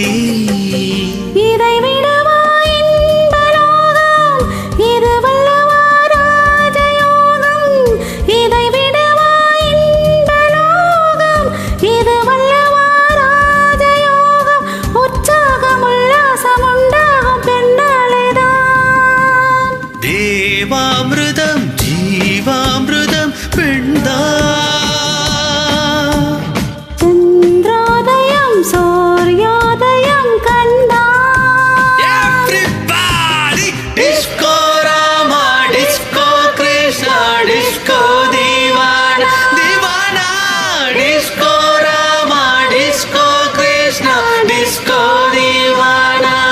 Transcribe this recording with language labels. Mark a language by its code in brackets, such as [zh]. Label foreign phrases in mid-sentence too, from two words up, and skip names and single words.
[ta] இதை விடவா இன்ப லோகம் இது வல்லவா ராஜயோகம் இதை விடவா இன்ப லோகம் இது வல்லவா ராஜயோகம் உற்சாகம் உல்லாசம் உண்டாகும் பெண்ணாலேதான் தேவாமிருதம் ஜீவாமிருதம் பெண்தான் சந்திரோதயம் சூரியோதயம் கண்டான் [en] Everybody! Disco Rama, Disco Krishna, Disco Divana, Divana, Disco Rama, Disco Krishna, Disco Divana.